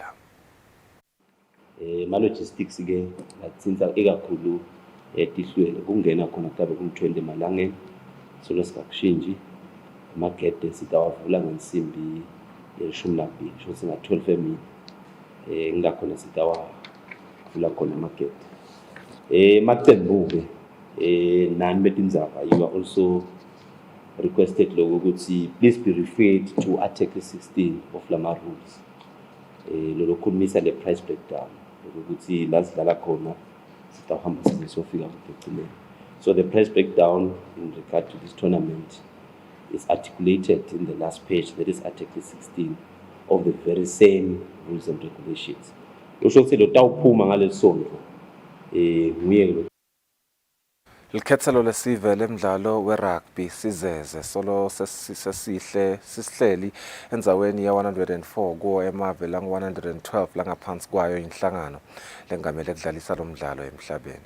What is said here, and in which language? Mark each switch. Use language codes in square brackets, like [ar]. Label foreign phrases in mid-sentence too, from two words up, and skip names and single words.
[ss] Ma-logistics ke latsinza ikakhulu tihlwele kungena khona kutabe kum-20 emalangeni. So lesikakushinji amagede sitawavula ngensimbi ye-12 sho singa-12 emini ngilakhona sitawavula khona amagede makucembuke nani betindzaba [en] you are also requested [ss] lokho ukuthi [en] please be referred to Article 16 of [ss] lama rules lolo khulumisa le [en] price breakdown [ss] ukuthi la sidlala khona sitawuhamba sizofika ekugcineni. [en] So the price breakdown in regard to this tournament is articulated in the last page, that is Article 16 of the very same rules and regulations. [ss] Likhetselo lesive lemdlalo werugby sizeze solo sesihleli endzaweni ya-104 kuwo emave langu-112 langaphansi kwayo inhlangano lengamele kudlalisa lo mdlalo emhlabeni.